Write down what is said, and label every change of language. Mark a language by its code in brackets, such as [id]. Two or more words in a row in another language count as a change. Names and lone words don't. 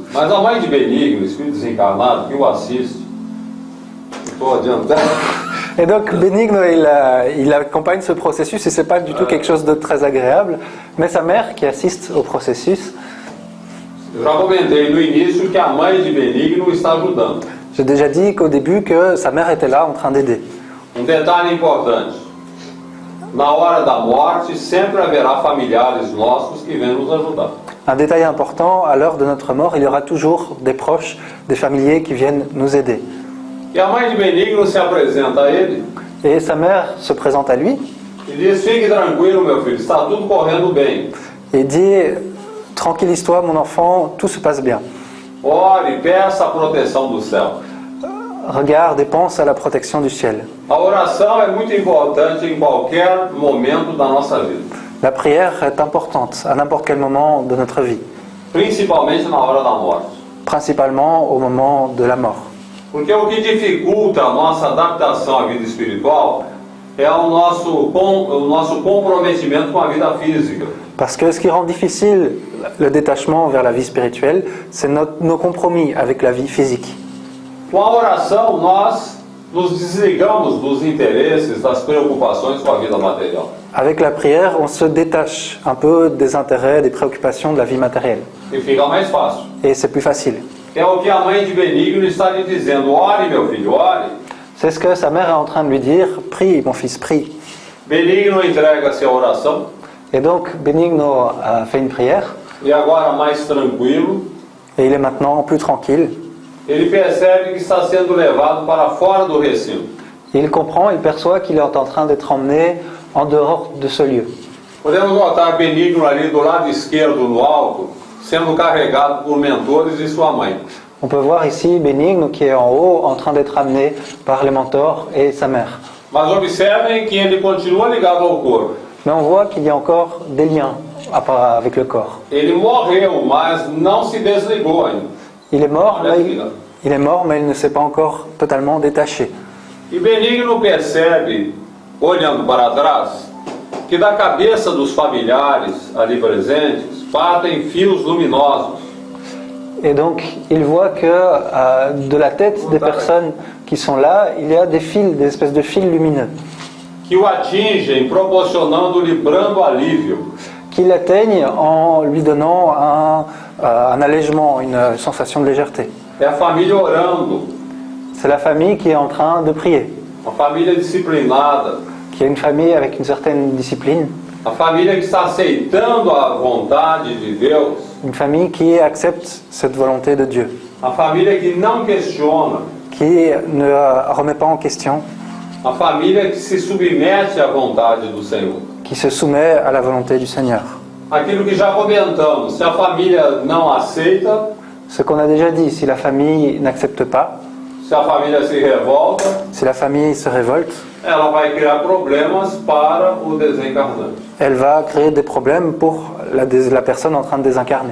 [pt] Mas a mãe de Benigno, o espírito desencarnado, que o assiste, estou adiantando. [fr] Et donc Benigno, il accompagne ce processus et c'est pas du tout quelque chose de très agréable, mais sa mère qui assiste au processus, [pt] Eu já comentei no início que a mãe de Benigno está ajudando. [fr] j'ai déjà dit qu'au début que sa mère était là en train d'aider. [pt] Detalhe importante, na hora da morte sempre haverá familiares nossos que vêm nos ajudar. [fr] Un détail important, à l'heure de notre mort, il y aura toujours des proches, des familiers qui viennent nous aider. [pt] E a mãe de Benigno se apresenta a ele [fr] Et sa mère se présente à lui [pt] e diz: fique tranquilo, meu filho, está tudo correndo bem. [fr] et dit « Tranquillise-toi mon enfant, tout se passe bien. [pt] Ore, peça a proteção do céu. [fr] Regarde et pense à la protection du ciel. [pt] A oração é muito importante em qualquer momento da nossa vida, [fr] La prière est importante à n'importe quel moment de notre vie, [pt] principalmente na hora da morte. [fr] principalement au moment de la mort. [pt] Porque o que dificulta a nossa adaptação à vida espiritual é o nosso comprometimento com a vida física. [fr] Parce que ce qui rend difficile le détachement vers la vie spirituelle, c'est nos compromis avec la vie physique. [pt] Com a oração, nós nos desligamos dos interesses, das preocupações com a vida material. [fr] Avec la prière, on se détache un peu des intérêts, des préoccupations de la vie matérielle. [pt] E fica mais fácil. [fr] Et c'est plus facile. [pt] É o que a mãe de Benigno está lhe dizendo: ore, meu filho, ore. [fr] C'est ce que sa mère est en train de lui dire, prie mon fils, prie. [pt] Benigno entrega-se à oração [fr] Et donc Benigno a fait une prière, [pt] e agora mais tranquilo, [fr] et il est maintenant plus tranquille. [pt] ele percebe que está sendo levado para fora do recinto. [fr] Il comprend, il perçoit qu'il est en train d'être emmené en dehors de ce lieu. [pt] Podemos notar Benigno ali do lado esquerdo, no alto, sendo carregado por mentores e sua mãe. [fr] On peut voir ici Benigno qui est en haut, en train d'être amené par les mentors et sa mère. [pt] Mas observem que ele continua ligado ao corpo. [fr] Mais on voit qu'il y a encore des liens avec le corps. [pt] Ele morreu, mas não se desligou ainda. [fr] Il est mort, mais il ne s'est pas encore totalement détaché. [pt] E Benigno percebe, olhando para trás, que da cabeça dos familiares ali presentes partem fios luminosos. [fr] Et donc, il voit que de la tête des personnes qui sont là, il y a des fils, des espèces de fils lumineux [pt] que o atingem, proporcionando-lhe brando alívio. [fr] qui l'atteignent en lui donnant un allègement, une sensation de légèreté. [pt] É a família orando, [fr] C'est la famille qui est en train de prier, [pt] uma família disciplinada, [fr] qui est une famille avec une certaine discipline, [pt] a família que está aceitando a vontade de Deus, [fr] une famille qui accepte cette volonté de Dieu, [pt] a família que não questiona, [fr] qui ne remet pas en question, [pt] a família que se submete à vontade do Senhor. [fr] qui se soumet à la volonté du Seigneur. [pt] Aquilo que já comentamos, se a família não aceita, [fr] Ce qu'on a déjà dit, si la famille n'accepte pas, [pt] se a família se revolta, [fr] si la famille se révolte, [pt] ela vai criar problemas para o desencarnante, [fr] elle va créer des problèmes pour la personne en train de désincarner,